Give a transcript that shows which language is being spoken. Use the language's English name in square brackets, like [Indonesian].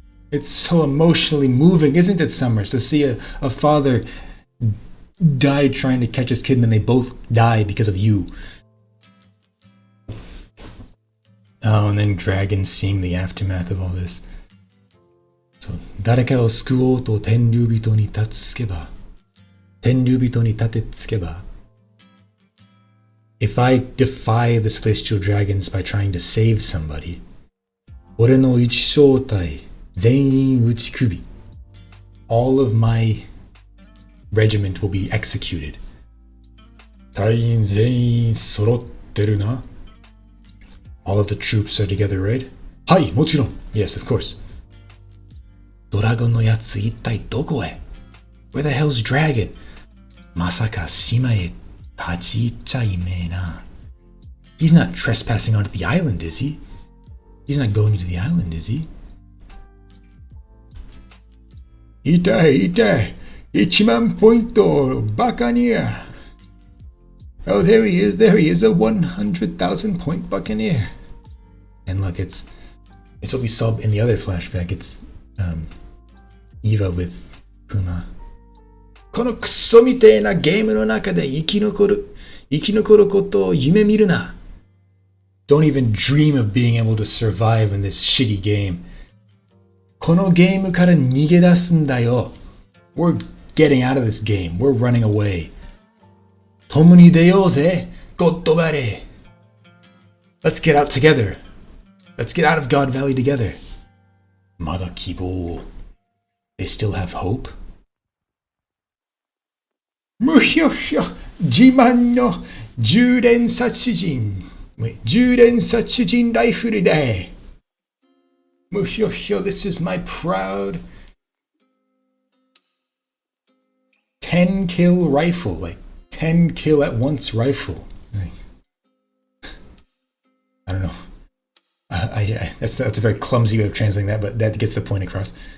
[English] It's so emotionally moving, isn't it, Summer? To see a father die trying to catch his kid and then they both die because of you. Oh, and then dragons seeing the aftermath of all this. [Japanese] So, 誰かを救おうと天竜人に立つけば. 天竜人に立てつけば. [English] If I defy the celestial dragons by trying to save somebody, [Japanese] 俺の一小隊全員打ち首. [English] All of my regiment will be executed. [Japanese] 隊員全員揃ってるな? [English] All of the troops are together, right? [Japanese] はい、もちろん. [English] Yes, of course. [Japanese] ドラゴンのやつ一体どこへ? [English] Where the hell's dragon? [Japanese] まさか島へ立ち入っちゃいめえな. [English] He's not trespassing onto the island, is he? He's not going to the island, is he? [Japanese] 痛い痛い。1万ポイントバカニア. [English] Oh, there he is, a 100,000 point buccaneer. And look, it's what we saw in the other flashback. It's Eva with Puma. [Japanese] このクソみてえなゲームの中で生き残ることを夢見るな。 [English] Don't even dream of being able to survive in this shitty game. [Japanese] このゲームから逃げ出すんだよ。 [English] We're getting out of this game. We're running away. [Japanese] 共に出ようぜ、ゴッドバレー。 [English] Let's get out together. Let's get out of God Valley together. [Japanese] まだ希望。 [English] They still have hope? [Japanese] むひょひょ、自慢の10連殺人ライフルで。 [English] むひょひょ、this is my proud 10 kill rifle, like 10 kill at once rifle. I don't know. That's a very clumsy way of translating that, but that gets the point across.